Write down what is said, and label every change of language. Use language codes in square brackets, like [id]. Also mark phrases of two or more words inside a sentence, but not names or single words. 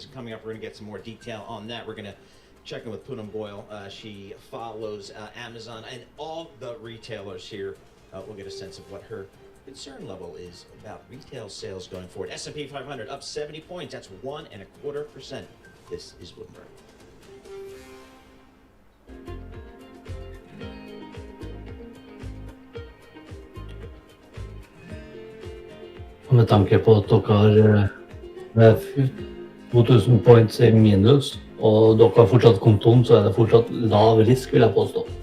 [en] Coming up, we're going to get some more detail on that. We're going to check in with Poonam Goyal. She follows Amazon and all the retailers here. We'll get a sense of what her concern level is about retail sales going forward. S&P 500 up 70 points. That's 1.25%. This is Bloomberg. [no] Med tanke på at dere har 2000 points I minus, og dere har fortsatt kontoen, så det fortsatt lav risk, vil jeg påstå.